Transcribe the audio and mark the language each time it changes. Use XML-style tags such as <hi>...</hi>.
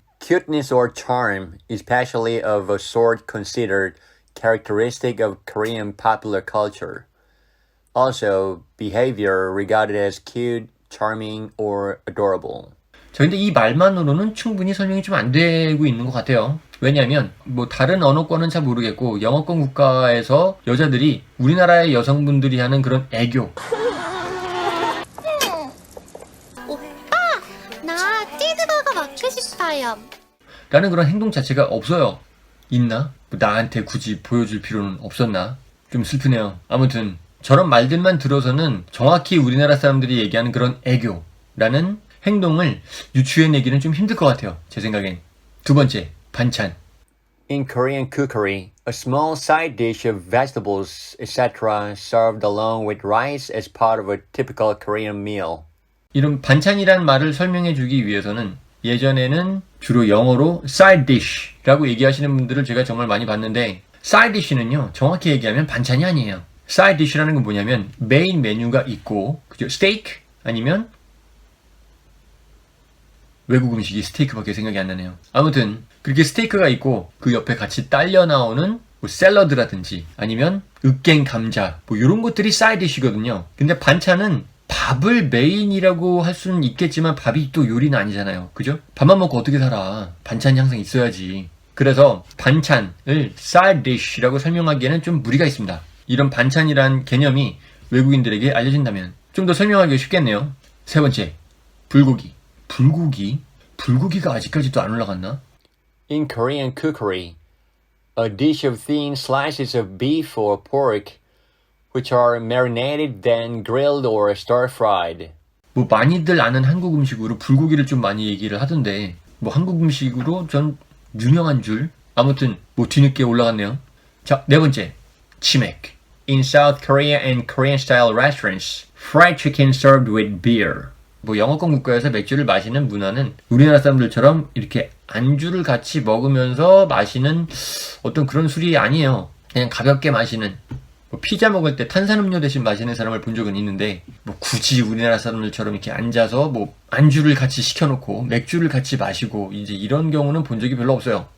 <en>Cuteness or charm, especially of a sort considered characteristic of Korean popular culture. Also, behavior regarded as cute, charming, or adorable.</en> <ko>자, 근데 이 말만으로는 충분히 설명이 좀 안 되고 있는 것 같아요. 왜냐하면 다른 언어권은 잘 모르겠고 영어권 국가에서 여자들이 우리나라의 여성분들이 하는 그런 애교 오빠, 나 치즈버거 먹고 싶어요. 라는 그런 행동 자체가 없어요. 있나? 나한테 굳이 보여줄 필요는 없었나? 좀 슬프네요. 아무튼 저런 말들만 들어서는 정확히 우리나라 사람들이 얘기하는 그런 애교라는 행동을 유추해내기는 좀 힘들 것 같아요. 제 생각엔. 두 번째, 반찬.</ko> <en>In Korean cookery, a small side dish of vegetables, etc., served along with rice as part of a typical Korean meal.</en> <ko>이런 반찬이란 말을 설명해 주기 위해서는 예전에는 주로 영어로 side dish라고 얘기하시는 분들을 제가 정말 많이 봤는데 side dish는요, 정확히 얘기하면 반찬이 아니에요. side dish라는 건 뭐냐면 메인 메뉴가 있고, 그죠? 스테이크 아니면 외국 음식이 스테이크밖에 생각이 안 나네요. 아무튼 그렇게 스테이크가 있고 그 옆에 같이 딸려 나오는 샐러드라든지 아니면 으깬 감자 이런 것들이 사이드 디시거든요. 근데 반찬은 밥을 메인이라고 할 수는 있겠지만 밥이 또 요리는 아니잖아요. 그죠? 밥만 먹고 어떻게 살아. 반찬이 항상 있어야지. 그래서 반찬을 side dish라고 설명하기에는 좀 무리가 있습니다. 이런 반찬이란 개념이 외국인들에게 알려진다면 좀 더 설명하기가 쉽겠네요. 세 번째, 불고기. 불고기가 아직까지도 안 올라갔나?</ko> <en>In Korean cookery, a dish of thin slices of beef or pork, which are marinated, then grilled or stir-fried.</en> <ko>많이들 아는 한국 음식으로 불고기를 좀 많이 얘기를 하던데 한국 음식으로 전 유명한 줄 아무튼 뒤늦게 올라갔네요. 자, 네 번째, 치맥.</ko> <en>In South Korea and Korean style restaurants, fried chicken served with beer.</en> <ko>영어권 국가에서 맥주를 마시는 문화는 우리나라 사람들처럼 이렇게 안주를 같이 먹으면서 마시는 어떤 그런 술이 아니에요. 그냥 가볍게 마시는 피자 먹을 때 탄산음료 대신 마시는 사람을 본 적은 있는데 굳이 우리나라 사람들처럼 이렇게 앉아서 안주를 같이 시켜놓고 맥주를 같이 마시고 이제 이런 경우는 본 적이 별로 없어요.</ko>